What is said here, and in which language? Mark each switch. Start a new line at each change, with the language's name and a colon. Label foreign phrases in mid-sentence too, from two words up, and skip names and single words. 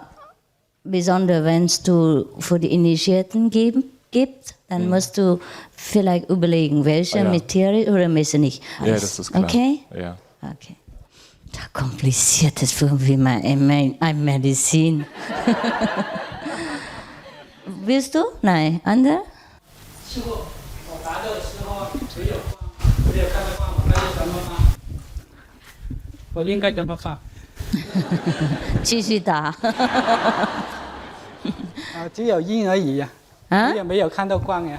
German: Besonders wenn es du für die Initiierten gibt, dann musst du vielleicht überlegen, welche mit Tiere oder welche nicht. Ja, das ist klar. Okay? Ja. Okay. Da kompliziert ist für mich ein Medizin. Willst du? Nein. Andere?
Chinese: 我应该怎么发？继续打。只有音而已呀。也没有看到光呀。